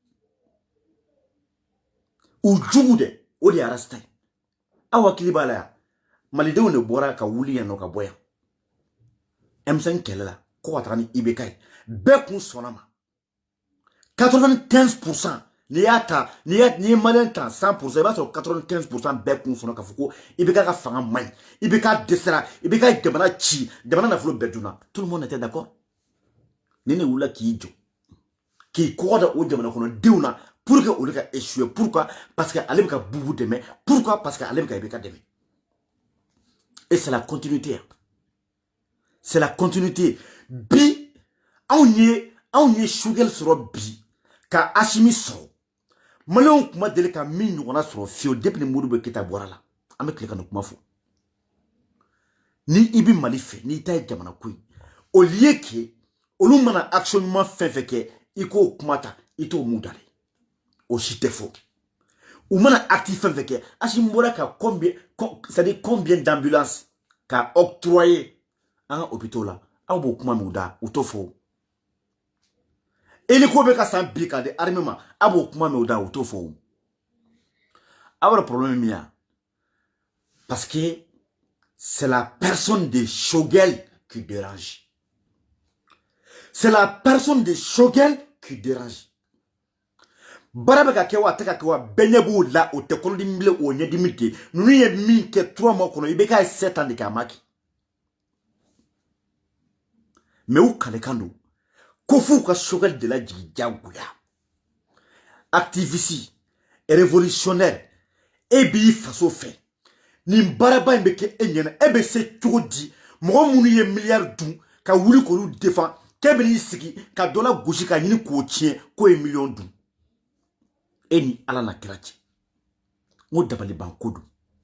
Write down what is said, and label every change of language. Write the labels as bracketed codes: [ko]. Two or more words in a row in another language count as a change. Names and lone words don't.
[bm] u jugu de o de Arasta ye aw hakili b'a la yan malidenw de bɔra ka wuli yan nɔ ka bɔ yan M5 kɛlɛ la ko ka taga ni IBK ye bɛɛ kun sɔnna ma 95% n'i y'a ta n'i ye maliyɛn ta 100% i b'a sɔrɔ 95% bɛɛ kun sɔnna k'a fɔ ko IBK ka fanga man ɲi IBK dɛsɛra IBK ye jamana ci jamana nafolo bɛɛ dunna [fr] tout le monde était d'accord [bm] ni ne wulila k'i jɔ k'i kɔgɔ da o jamana kɔnɔ denw na [fr] pour que [bm] olu ka échouer [fr] pourquoi parce que [bm] ale bɛ ka bubu dɛmɛ [fr] pourquoi parce que [bm] ale bɛ ka IBK dɛmɛ [fr] et c'est la continuité [bm] c'est la continuité bi anw ye Shugel sɔrɔ bi ka Asimi sɔrɔ maliyɛnw kuma deli ka min ɲɔgɔnna sɔrɔ fiyewu depuis ni Modibo Keyita bɔra la an bɛ tile ka nin kuma fɔ ni i bɛ Mali fɛ n'i ta ye jamana ko ye [fr] au lieu que [bm] olu mana action ɲuman fɛn fɛn kɛ i k'o kuma ta i t'o mun dalen o si tɛ fɔ u mana acte fɛn fɛn kɛ Asimi bɔra ka [fr] c'est-à-dire combien d'ambulances [bm] ka octroyer an ka hôpitaux la aw b'o kuma min da u t'o fɔ hélico bɛ ka san bi ka di armée ma aw b'o kuma min da u t'o fɔ aw yɛrɛ problème min ya [fr] parce que c'est la personne de Shogel qui dérange [bm] c'est la personne de Shogel qui dérange bara bɛ ka kɛ wa a tɛ ka kɛ wa bɛɛ ɲɛ b'o la o tɛ kɔnɔdimi bilen o ɲɛdimi tɛ ninnu ye min kɛ 3 mois kɔnɔ IBK ye [fr] 7 ans de [bm] kɛ a ma kɛ mais u kalekan don ko f'u ka Shogel de lajigin diyagoya [fr] activiste révolutionnaire [bm] e b'i faso fɛ nin baaraba in bɛ kɛ e ɲɛna e bɛ se cogo di mɔgɔ minnu ye milliard dun ka wuli k'olu défend k'e bɛ n'i sigi ka dɔ la gosi ka ɲini k'o tiɲɛ k'o ye million dun e ni Ala na kira cɛ n ko dabaliban ko don